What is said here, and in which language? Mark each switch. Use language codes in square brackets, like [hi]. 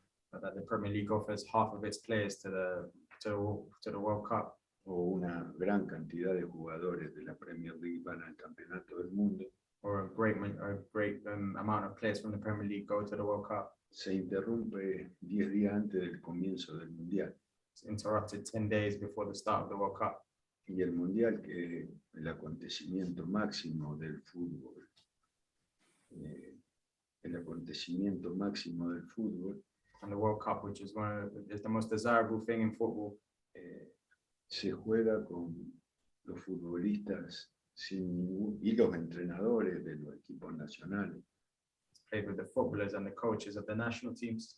[en] But that the Premier League offers half of its players to the World Cup. [es] O una gran cantidad de jugadores de la Premier League van al campeonato del mundo. [en] Or a great amount of players from the Premier League go to the World Cup. [es] Se interrumpe 10 días antes del comienzo del Mundial. [en] It's interrupted 10 days before the start of the World Cup. [es] Y el Mundial, que es el acontecimiento máximo del fútbol, [en] And the World Cup, which is the most desirable thing in football, [es] se juega con los futbolistas y los entrenadores de los equipos nacionales. [en] It's played with the footballers and the coaches of the national teams.